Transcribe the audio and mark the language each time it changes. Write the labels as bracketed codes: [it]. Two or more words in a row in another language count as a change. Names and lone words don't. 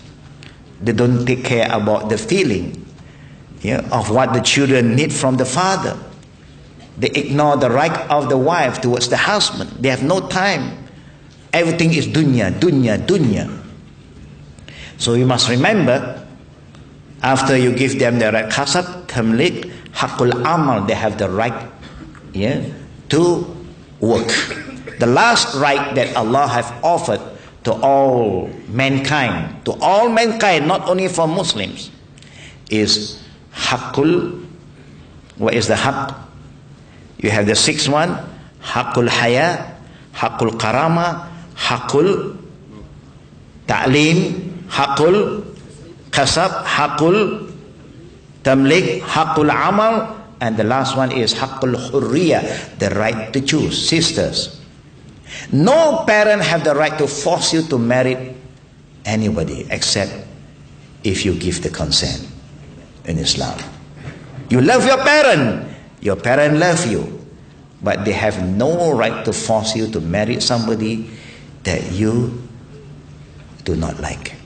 [en] They don't take care about the feeling, of what the children need from the father. They ignore the right of the wife towards the husband. They have no time. Everything is [ar] دنيا، دنيا، دنيا. [en] So you must remember, after you give them the right [ar] كسب، تمليك، حق العمل, [en] they have the right to work. The last right that Allah have offered to all mankind, not only for Muslims, is haqqul, what is the haqq? You have the sixth one, [ar] حق الحياة، حق الكرامة، حق التعليم، حق الكسب، حق التمليك، حق العمل, [en] and the last one is [ar] حق الحرية, [en] the right to choose. Sisters, no parent have the right to force you to marry anybody except if you give the consent in Islam. You love your parent love you, but they have no right to force you to marry somebody that you do not like.